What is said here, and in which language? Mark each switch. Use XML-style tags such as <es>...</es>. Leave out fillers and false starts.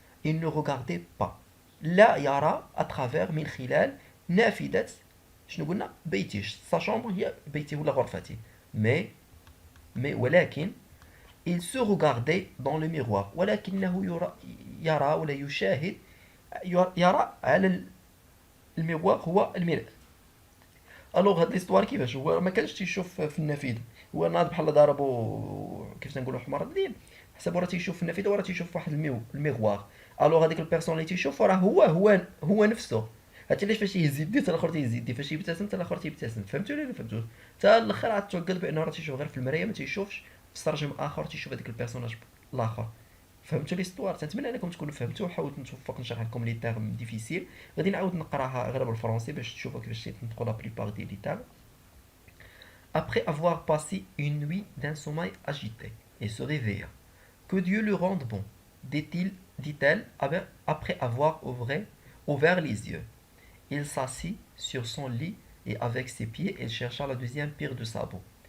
<fr>Il ne regardait pas.</fr> <ar>لا يرى</ar> <fr>à travers</fr> <ar>من خلال نافذة شنو قلنا بيته. sa chambre هي بيته ولا غرفته.</ar> <fr>ولكن il se regardait dans le miroir.</fr> <ar>ولكنه يرى ولا يشاهد يرى على الميروار هو المرآة. الوغ هاد ليستوار كيفاش هو ما كانش تيشوف في النافذه. هو ناض بحال ضربو كيف تنقولوا حمار الليل حسب راه تيشوف في النافذه وراه تيشوف واحد الميغوار. الوغ هذيك البيرسون اللي تيشوف راه هو نفسه. هادشي علاش فاش يهز يديه حتى الاخر تيهز يديه فاش يبتسم حتى الاخر تيبتسم. فهمتوا ولا ما فهمتوش؟ حتى الاخر عاد توكل بانه راه تيشوف غير في المرايه ما تيشوفش في استرجم اخر تيشوف هذاك البيرسوناج الاخر. فهمتوا ليستوار؟ تنتمنى انكم تكونوا فهمتوا. حاولت نتوفق نشرح لكم لي تيرم ديفيسيل. غادي نعاود نقراها غير بالفرنسي باش تشوفوا كيفاش تنطقوا لا بليبار ديال لي تيرم.</ar> <fr>Après avoir passé une nuit d'un sommeil agité, il se réveilla. Que Dieu le rende bon, dit-elle après avoir ouvert les yeux. Il s'assit sur son lit et avec ses pieds, il chercha la deuxième paire de sabots.</fr>